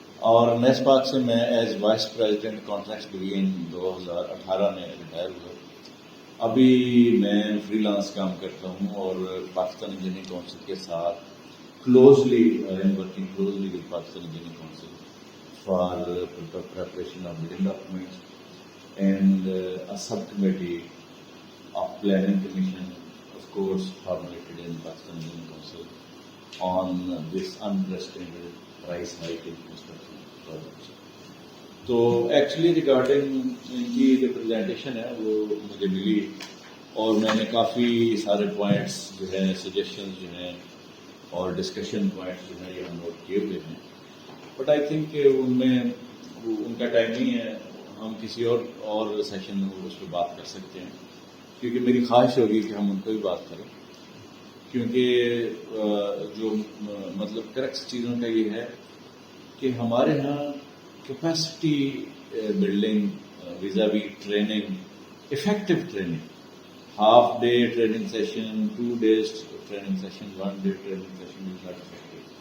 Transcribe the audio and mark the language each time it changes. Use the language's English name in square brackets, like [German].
[Urdu] اور نیس پاک سے میں as vice president contracts division 2018 میں ریٹائر ہوا. ابھی میں فری لانس کام کرتا ہوں اور پاکستان انجینئرنگ کونسل کے ساتھ closely working [English] Closely with Pakistan engineering council for preparation of bidding documents and a subcommittee of planning commission, of course, formulated in Pakistan Engineering Council on this unprecedented price hike in construction projects. [Urdu] تو actually regarding ان کی جو presentation ہے وہ مجھے ملی، اور میں نے کافی سارے پوائنٹس جو ہیں، سجیشنز جو ہیں اور ڈسکشن پوائنٹس جو ہیں یہ ہم نوٹ کیے ہوئے ہیں. [English] but I think [Urdu] کہ ان میں ان کا ٹائم نہیں ہے، ہم کسی اور سیشن میں اس پہ بات کر سکتے ہیں، کیونکہ میری خواہش ہوگی کہ ہم ان کو بھی بات کریں، کیونکہ جو مطلب کریکٹ چیزوں کا یہ ہے کہ ہمارے ہاں capacity building visa we training, effective training, half day training session, 2 days training session, 1 day training session [English] Is not effective.